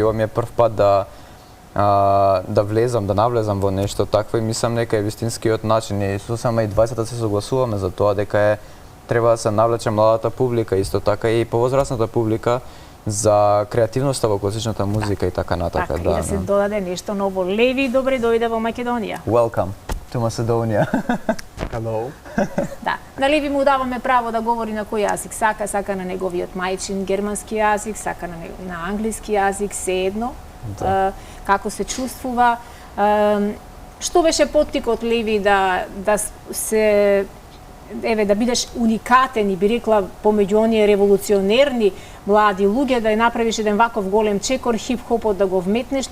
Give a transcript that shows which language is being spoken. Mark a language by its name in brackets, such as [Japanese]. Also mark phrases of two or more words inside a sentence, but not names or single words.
[Macedonian] Ова ми е прв пат да навлезам во нешто такво и мислам дека е вистинскиот начин и сосема и двајцата се согласуваме за тоа дека треба да се навлече младата публика, исто така и повозрасната публика за креативноста во класичната музика и така натака. Така, и да се додаде нешто ново. Леви, добре дојде во Македонија. [English] Welcome to Macedonia. Hello. [Macedonian] Да, на Леви му даваме право да говори на кој јазик сака на неговиот мајчин германски јазик, сака на англиски јазик, сеедно. Како се чувствува. Што беше поттикот, Леви, да бидеш уникатен и би рекла помеѓу оние револуционерни млади луѓе, да ја направиш еден ваков голем чекор, хип-хопот да го вметнеш.